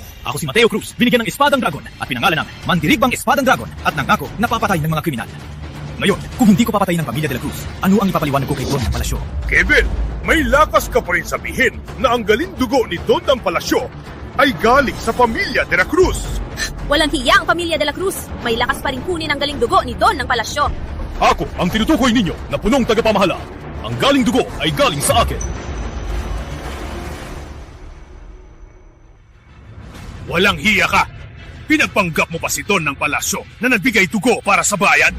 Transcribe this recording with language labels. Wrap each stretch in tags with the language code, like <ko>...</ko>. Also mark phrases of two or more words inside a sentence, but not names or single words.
<tl>Ako si Mateo Cruz, binigyan ng espadang dragon at pinangalan ng Mandirigbang Espadang Dragon at nangako na papatay ng mga kriminal. Ngayon, kung hindi ko papatayin ng pamilya De La Cruz, ano ang ipapaliwanag ko kay Don ng Palasyo? Kevin, may lakas ka pa rin sabihin na ang galing dugo ni Don ng Palasyo ay galing sa pamilya de la Cruz. Walang hiya ang pamilya De La Cruz. May lakas pa rin kunin ang galing dugo ni Don ng Palasyo. Ako ang tinutukoy ninyo na punong tagapamahala. Ang galing dugo ay galing sa akin. Walang hiya ka! Pinagpanggap mo pa si Don ng Palasyo na nagbigay dugo para sa bayan?</tl>